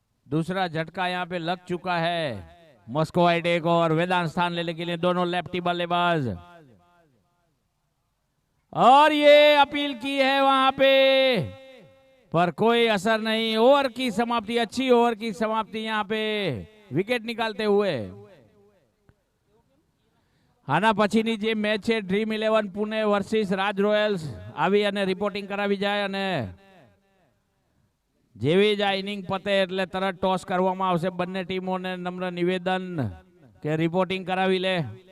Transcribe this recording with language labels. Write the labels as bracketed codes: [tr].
[hi] दूसरा झटका यहाँ पे लग चुका है। मस्कोवाइट एक और वेदांत स्थान लेने के लिए दोनों लेफ्टी बल्लेबाज और ये अपील की है वहां पे पर कोई असर नहीं। ओवर की समाप्ति, अच्छी ओवर की समाप्ति यहाँ पे विकेट निकालते हुए। [gu] આના પછીની જે મેચ છે ડ્રીમ 11 પુણે વર્સિસ રાજ રોયલ્સ આવી અને રિપોર્ટિંગ કરાવી જાય અને જેવી જ આ ઇનિંગ પતે એટલે તરત ટોસ કરવામાં આવશે। બંને ટીમોને નમ્ર નિવેદન કે રિપોર્ટિંગ કરાવી લે।